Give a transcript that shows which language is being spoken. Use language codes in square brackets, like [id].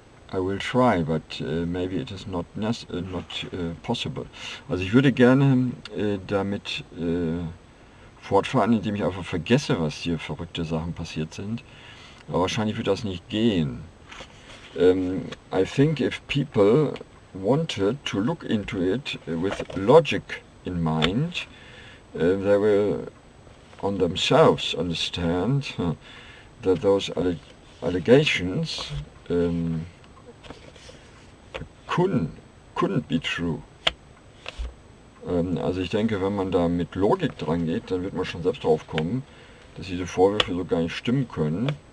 [en] I will try, but maybe it is not possible. [de] Also ich würde gerne damit fortfahren, indem ich einfach vergesse, was hier verrückte Sachen passiert sind. Aber wahrscheinlich wird das nicht gehen. [en] I think if people wanted to look into it with logic in mind, they will on themselves understand that those allegations couldn't be true. [de] Also ich denke, wenn man da mit Logik dran geht, dann wird man schon selbst drauf kommen, dass diese Vorwürfe so gar nicht stimmen können.